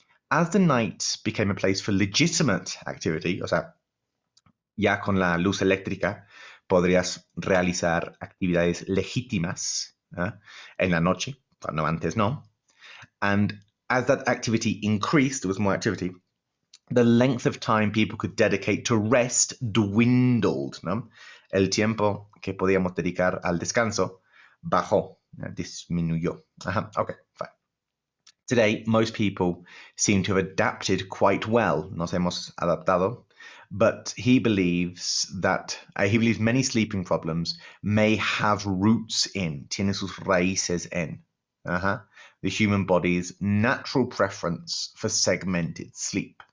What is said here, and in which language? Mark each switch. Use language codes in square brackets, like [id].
[en] As the night became a place for legitimate activity, [es] o sea, ya con la luz eléctrica podrías realizar actividades legítimas en la noche, cuando antes no. [en] And as that activity increased, there was more activity, the length of time people could dedicate to rest dwindled, ¿no? [es] El tiempo que podíamos dedicar al descanso bajó, disminuyó. [en] Okay, fine. Today, most people seem to have adapted quite well. [es] Nos hemos adaptado. [en] But he believes that many sleeping problems may have roots in, [es] tiene sus raíces en, [en] the human body's natural preference for segmented sleep.